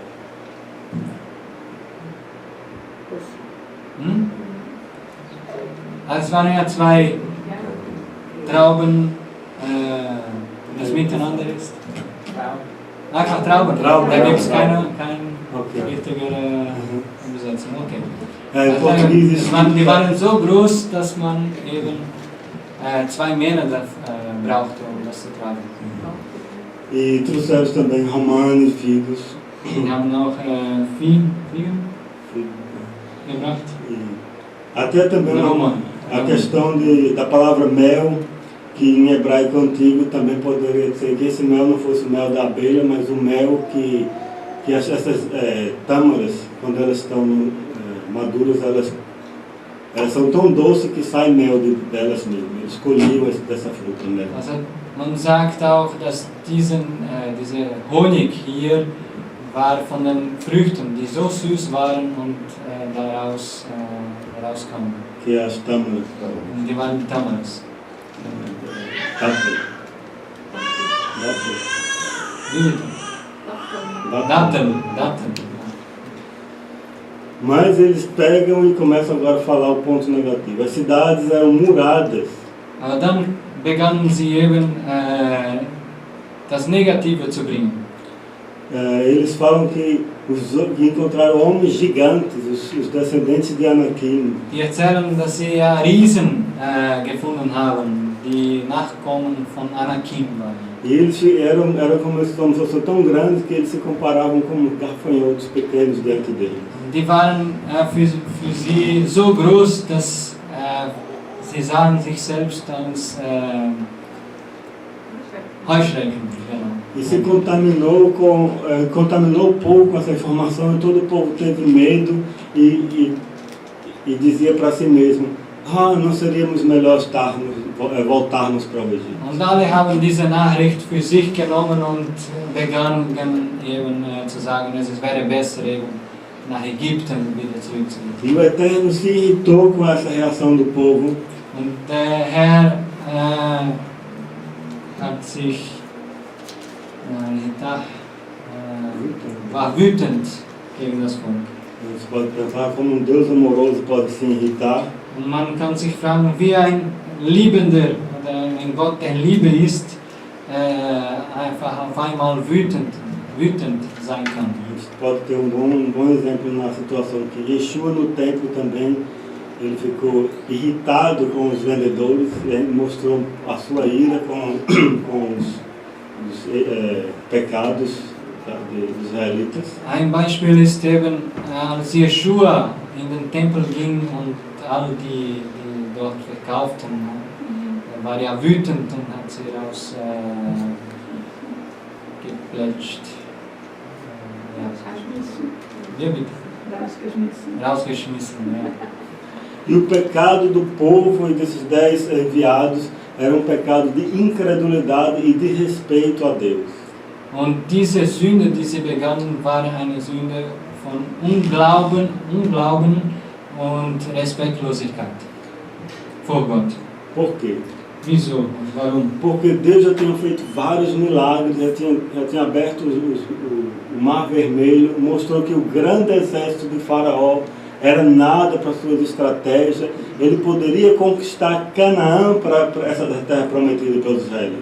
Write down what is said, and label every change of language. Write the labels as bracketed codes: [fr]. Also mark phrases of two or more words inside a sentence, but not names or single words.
[de] Also es waren ja 2 Trauben, das miteinander ist. Einfach Trauben. Da gibt es keine richtige Übersetzung. Okay. Die waren so groß, dass man eben 2 Männer brauchte, um das zu tragen. [pt] E trouxeram também romã e figos. [de] Die haben auch Fliegen gebracht. [pt] Até também a questão da palavra mel, que em hebraico antigo também poderia ser que esse mel não fosse o mel da abelha, mas o mel que essas tâmaras, quando elas estão maduras, elas são tão doces que sai mel delas mesmas. Eles colhiam dessa fruta mel. [de] Also man sagt auch, dass dieser Honig hier war von den Früchten, die so süß waren und daraus kamen. [pt] Que as tâmaras. [de] Und die waren Tamaras. Daten. [pt] Mas eles pegam e começam agora a falar o ponto negativo. As cidades eram muradas. [de] Aber dann begannen sie eben das Negative zu bringen. [pt] Eles falam que encontraram homens gigantes, os descendentes de Anakim. [de] Die erzählen, dass sie ja Riesen gefunden haben, die Nachkommen von Anakim waren. [pt] E eles eram como se fossem tão grandes que eles se comparavam com gafanhotos pequenos diante deles. [de] Die waren für sie so groß, dass sie sahen sich selbst als Heuschrecken. [pt] E se contaminou o povo com essa informação, e todo o povo teve medo e dizia para si mesmo: não seríamos melhor voltarmos para o Egito. [de] Und alle haben diese Nachricht für sich genommen und begannen eben zu sagen, es wäre besser eben nach Ägypten wieder zurückzugehen. [pt] E o Eterno se irritou com essa reação do povo. [de] Und der Herr hat sich war wütend gegen das Volk. [pt] Você pode pensar como Deus amoroso pode se irritar. [de] Und man kann sich fragen, wie ein Liebender oder ein Gott, der Liebe ist, einfach auf einmal wütend sein kann. [pt] A gente pode ter bom exemplo na situação que Yeshua no templo também, ele ficou irritado com os vendedores, ele mostrou a sua ira com os pecados dos israelitas. [de] Ein Beispiel ist eben, als Yeshua in den Tempel ging und alle, die dort verkauften, war ja wütend und hat sie rausgeplätscht. Rausgeschmissen, ja. [pt] E o pecado do povo e desses 10 enviados era um pecado de incredulidade e de respeito a Deus. [de] Und diese Sünde, die sie begannen, war eine Sünde von Unglauben und Respektlosigkeit vor Gott. [pt] Por quê? [de] Wieso? Warum? [pt] Porque Deus já tinha feito vários milagres, já tinha aberto o Mar Vermelho, mostrou que o grande exército de Faraó era nada para suas estratégias. Ele poderia conquistar Canaã para essa terra prometida pelos israelitas.